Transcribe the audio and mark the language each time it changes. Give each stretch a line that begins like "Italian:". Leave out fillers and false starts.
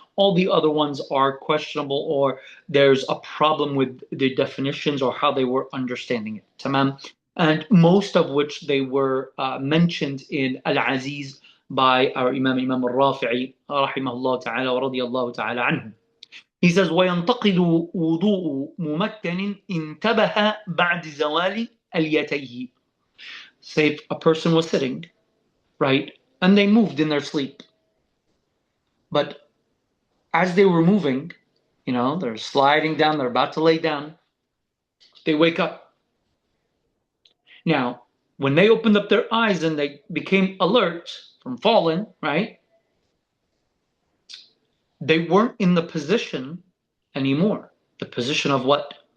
English: All the other ones are questionable, or there's a problem with the definitions or how they were understanding it. Tamam. And most of which they were mentioned in Al-Aziz by our Imam al-Rafi'i rahimahullah ta'ala wa radiyallahu ta'ala anhu. He says,
Arabic: وَيَنْتَقِدُ وُضُوءُ مُمَكَّنٍ انْتَبَهَ بَعْدِ زَوَالِ أَلْيَتَيْهِ.
English: Say a person was sitting, right, and they moved in their sleep. But as they were moving, they're sliding down, they're about to lay down, they wake up. Now, when they opened up their eyes and they became alert from falling, right, they weren't in the position anymore. The position of what?